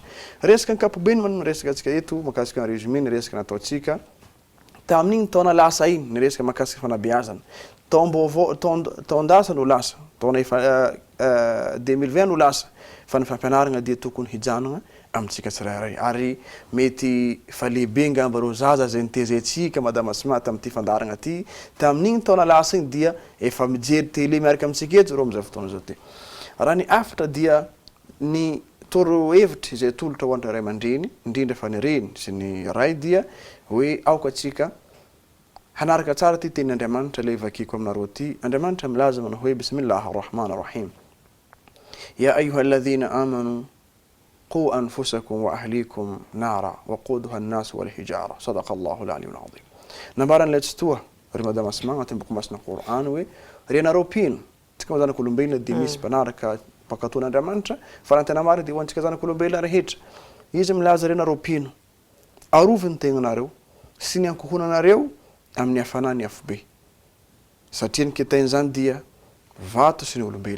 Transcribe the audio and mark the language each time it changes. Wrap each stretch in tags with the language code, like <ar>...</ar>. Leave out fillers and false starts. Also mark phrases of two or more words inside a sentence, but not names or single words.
<mg>Resaka ankapobeny manao resaka atsika eto makasika ny résumé ny resaka nataotsika tamin'igny taona lasa iny ny resaka makasika fanabeazana taondasa no lasa taona 2020 no lasa fa ny fampianarana dia tokony hijanona amintsika tsirairay ary mety fa lehibe ngamba reo zaza zay nitezetsika madama Asma tamin'ity fandarana ty tamin'igny taona lasa iny dia efa mijery télé miaraka amintsika eto reo amin'izay fotoana zao ty. Raha ny afatra dia ny toro hevitra izay tolotra ho an'ireo ray aman-dreny indrindra fa ny reny sy ny ray dia hoe aoka atsika hanaraka tsara ty tenin'Andriamanitra ilay vakiko aminareo ty. Andriamanitra milaza manao hoe</mg> <ar>بسم الله الرحمن الرحيم يا أيها الذين آمنوا قوا أنفسكم وأهليكم نارا وقودها الناس والحجارة صدق الله العلي العظيم.</ar> <mg>Nambaran'ilay tsotoa ry madama Asma agnatin'ny boky masina Qur'an hoe renareo pino tsika moa zanak'olombelona dia misy mpanaraka mpakatoan'Andriamanitra fa raha tena marina dia ho antsika zanak'olombelona rehetra. Izy milaza renareo pino arovy ny tegnanareo sy ny ankohonanareo amin'ny hafanany afobe satria ny kitain'izany dia vato sy ny olombelo.</mg>